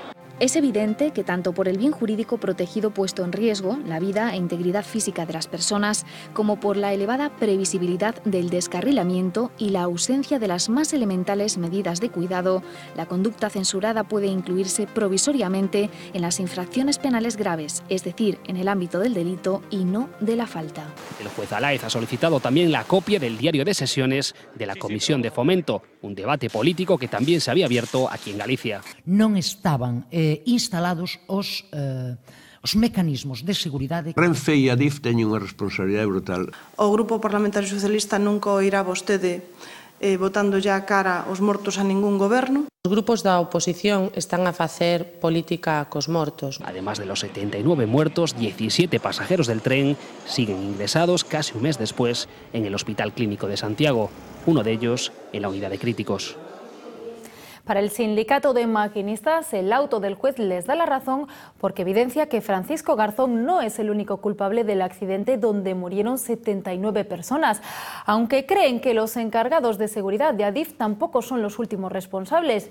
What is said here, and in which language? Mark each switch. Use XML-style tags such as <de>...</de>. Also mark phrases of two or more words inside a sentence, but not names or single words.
<es>Es evidente que tanto por el bien jurídico protegido puesto en riesgo, la vida e integridad física de las personas, como por la elevada previsibilidad del descarrilamiento y la ausencia de las más elementales medidas de cuidado, la conducta censurada puede incluirse provisoriamente en las infracciones penales graves, es decir, en el ámbito del delito y no de la falta. El juez Alaez ha solicitado también la copia del diario de sesiones de la Comisión de Fomento, un debate político que también se había abierto aquí en Galicia.</es> <gl>Non estaban instalados os mecanismos de seguridade. Renfe e Adif teñen unha responsabilidade brutal. O Grupo Parlamentario Socialista nunca o irá vostede botando ya cara os mortos a ningún goberno. Os grupos da oposición están a facer política cos mortos.</gl> <es>Además de los 79 muertos, 17 pasajeros del tren siguen ingresados casi un mes después en el Hospital Clínico de Santiago, uno de ellos en la unidad de críticos. Para el sindicato de maquinistas, el auto del juez les da la razón porque evidencia que Francisco Garzón no es el único culpable del accidente donde murieron 79 personas, aunque creen que los encargados de seguridad de Adif tampoco son los últimos responsables.</es>